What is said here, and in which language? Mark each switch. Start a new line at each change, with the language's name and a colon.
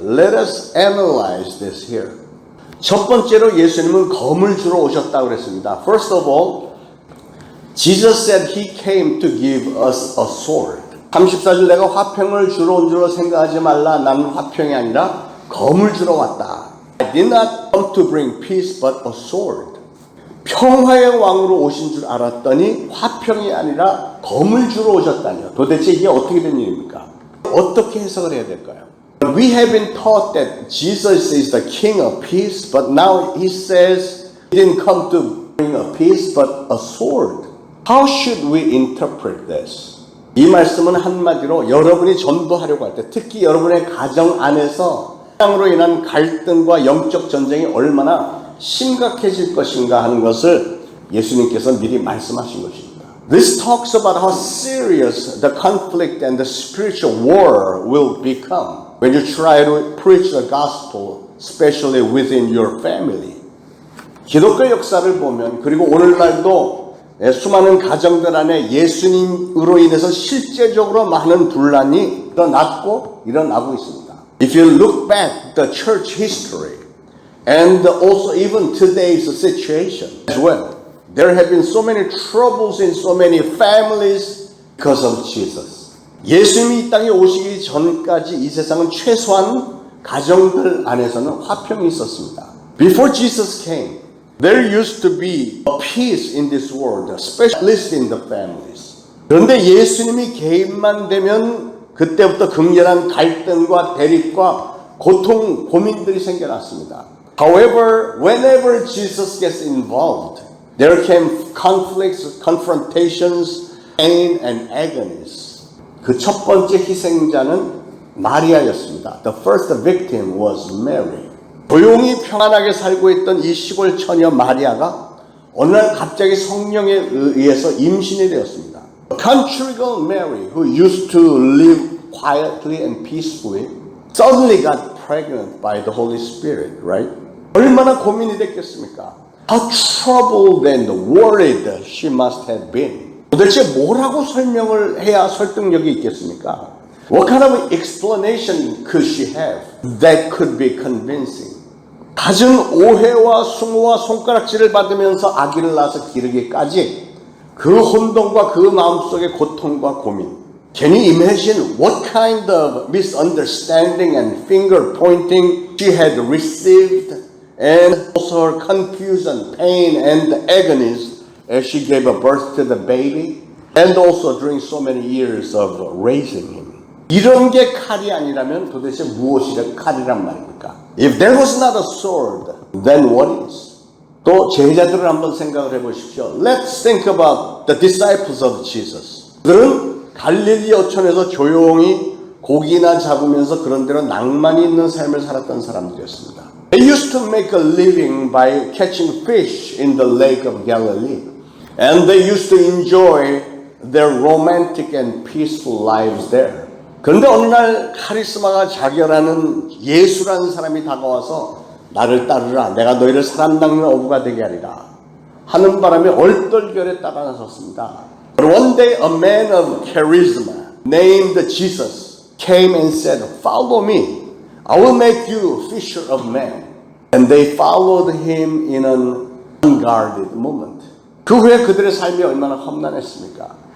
English: Let us analyze this here.
Korean: 첫 번째로 예수님은 검을 주러 오셨다고 그랬습니다.
English: First of all, Jesus said he came to give us a sword.
Korean: 34절 내가 화평을 주러 온 줄로 생각하지 말라. 나는 화평이 아니라 검을 주러 왔다.
English: I did not come to bring peace but a sword.
Korean: 평화의 왕으로 오신 줄 알았더니 화평이 아니라 검을 주러 오셨다니요. 도대체 이게 어떻게 된 일입니까? 어떻게 해석을 해야 될까요?
English: We have been taught that Jesus is the king of peace, but now he says he didn't come to bring a peace but a sword. How should we interpret this?
Korean: 이 말씀은 한마디로 여러분이 전도하려고 할 때 특히 여러분의 가정 안에서 사랑으로 인한 갈등과 영적 전쟁이 얼마나 심각해질 것인가 하는 것을 예수님께서 미리 말씀하신 것입니다.
English: This talks about how serious the conflict and the spiritual war will become when you try to preach the gospel, especially within your family.
Korean: 기독교 역사를 보면 그리고 오늘날도 수많은 가정들 안에 예수님으로 인해서 실제적으로 많은 분란이 일어나고 있습니다.
English: If you look back the church history and also even today's situation as well, there have been so many troubles in so many families because of Jesus.
Korean: 예수님이 이 땅에 오시기 전까지 이 세상은 최소한 가정들 안에서는 화평이 있었습니다.
English: Before Jesus came, there used to be a peace in this world, especially in the families.
Korean: 그런데 예수님이 개입만 되면 그때부터 극렬한 갈등과 대립과 고통, 고민들이 생겨났습니다.
English: However, whenever Jesus gets involved, there came conflicts, confrontations, pain, and agonies.
Korean: 그 첫 번째 희생자는 마리아였습니다.
English: The first victim was Mary.
Korean: 조용히 평안하게 살고 있던 이 시골 처녀 마리아가 어느 날 갑자기 성령에 의해서 임신이 되었습니다.
English: A country girl Mary, who used to live quietly and peacefully, suddenly got pregnant by the Holy Spirit, right?
Korean: 얼마나 고민이 됐겠습니까?
English: How troubled and worried she must have been.
Korean: 도대체 뭐라고 설명을 해야 설득력이 있겠습니까?
English: What kind of explanation could she have that could be convincing?
Korean: 갖은 오해와 수모와 손가락질을 받으면서 아기를 낳아서 기르기까지 그 혼돈과 그 마음속의 고통과 고민.
English: Can you imagine what kind of misunderstanding and finger pointing she had received and also her confusion, pain, and agonies as she gave a birth to the baby, and also during so many years of raising him.
Korean: 이런 게 칼이 아니라면 도대체 무엇이 칼이란 말입니까?
English: If there was not a sword, then what is?
Korean: 또 제자들을 한번 생각을 해보십시오.
English: Let's think about the disciples of Jesus.
Korean: 그들은 갈릴리 어촌에서 조용히 고기나 잡으면서 그런 대로 낭만이 있는 삶을 살았던 사람들이었습니다.
English: They used to make a living by catching fish in the lake of Galilee. And they used to enjoy their romantic and peaceful lives there.
Korean: 그런데 어느 날 카리스마가 자결하는 예수라는 사람이 다가와서 나를 따르라, 내가 너희를 사람 낚는 어부가 되게 하리라 하는 바람에 얼떨결에 따라 나섰습니다.
English: But one day a man of charisma named Jesus came and said, "Follow me. I will make you fisher of men." And they followed him in an unguarded moment.
Korean: 그 후에 그들의 삶이 얼마나 험난했습니까?